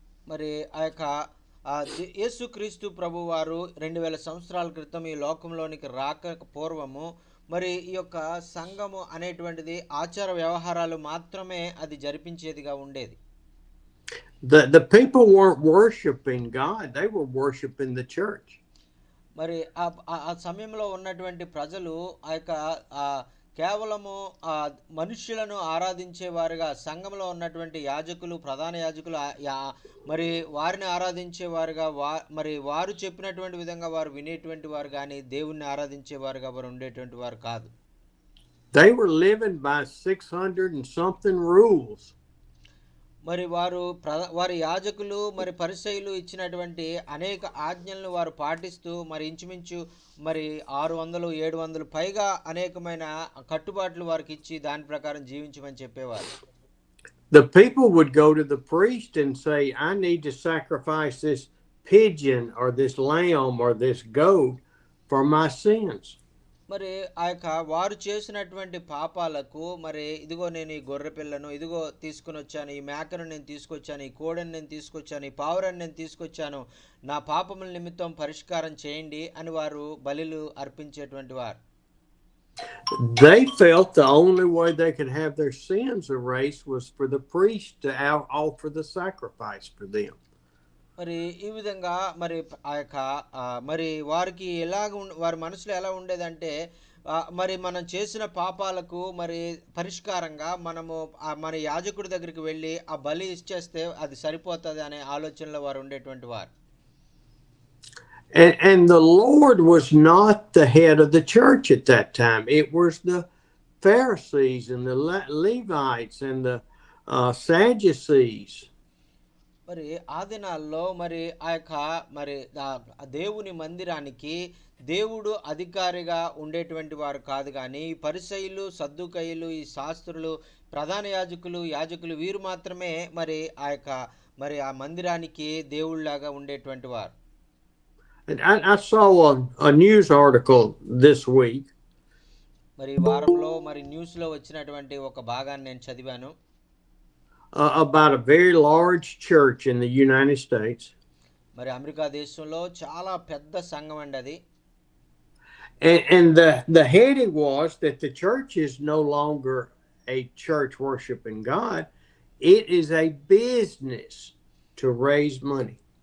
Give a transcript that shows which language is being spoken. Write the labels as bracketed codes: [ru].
[te] మరి ఆ యొక్క యేసుక్రీస్తు ప్రభు వారు 2000 సంవత్సరాల క్రితం ఈ లోకంలోనికి రాక పూర్వము మరి ఈ యొక్క సంఘము అనేటువంటిది ఆచార వ్యవహారాలు మాత్రమే అది జరిపించేదిగా ఉండేది. [en] The people weren't worshiping God, they were worshiping the church. [te] మరి ఆ సమయంలో ఉన్నటువంటి ప్రజలు ఆ యొక్క కేవలము మనుష్యులను ఆరాధించేవారుగా, సంఘంలో ఉన్నటువంటి యాజకులు, ప్రధాన యాజకులు మరి వారిని ఆరాధించేవారుగా, మరి వారు చెప్పినటువంటి విధంగా వారు వినేటువంటి వారు కానీ దేవుణ్ణి ఆరాధించేవారుగా వారు ఉండేటువంటి వారు కాదు. [en] They were living by 600 and something rules. [te] మరి వారి యాజకులు మరి పరిసయ్యులు ఇచ్చినటువంటి అనేక ఆజ్ఞలను వారు పాటిస్తూ మరి ఇంచుమించు మరి 600 700 పైగా అనేకమైన కట్టుబాట్లు వారికి ఇచ్చి దాని ప్రకారం జీవించమని చెప్పేవారు. [en] The people would go to the priest and say, I need to sacrifice this pigeon or this lamb or this goat for my sins. [te] మరి ఆ యొక్క వారు చేసినటువంటి పాపాలకు మరి ఇదిగో నేను ఈ గొర్రె పిల్లను ఇదిగో తీసుకుని వచ్చాను, ఈ మేకను నేను తీసుకొచ్చాను, ఈ కోడెను నేను తీసుకొచ్చాను, ఈ పావురాన్ని నేను తీసుకొచ్చాను, నా పాపముల నిమిత్తం పరిష్కారం చేయండి అని వారు బలులు అర్పించేటువంటి వారు. [en] They felt the only way they could have their sins erased was for the priest to offer the sacrifice for them. [te] మరి ఈ విధంగా మరి ఆ యొక్క మరి వారికి వారి మనసులో ఎలా ఉండేదంటే మరి మనం చేసిన పాపాలకు మరి పరిష్కారంగా మనము మన యాజకుడి దగ్గరికి వెళ్ళి ఆ బలి ఇచ్చేస్తే అది సరిపోతుంది అనే ఆలోచనలో వారు ఉండేటువంటి వారు. [en] And the Lord was not the head of the church at that time. It was the Pharisees and the Levites and the Sadducees. [te] మరి ఆ దినాల్లో మరి ఆ యొక్క మరి దేవుని మందిరానికి దేవుడు అధికారిగా ఉండేటువంటి వారు కాదు, కానీ ఈ పరిసయ్యులు, సద్దుకయ్యులు, ఈ శాస్త్రులు, ప్రధాన యాజకులు వీరు మాత్రమే మరి ఆ యొక్క మరి ఆ మందిరానికి దేవుళ్ళలాగా ఉండేటువంటి వారు. [en] I saw a news article this week. [te] మరి వారంలో మరి న్యూస్లో వచ్చినటువంటి ఒక భాగాన్ని నేను చదివాను. [en] About a very large church in the United States. [te] మరి అమెరికా దేశంలో చాలా పెద్ద సంఘం అండి అది. [en] And the heading was that the church is no longer a church worshiping God. It is a business to raise money.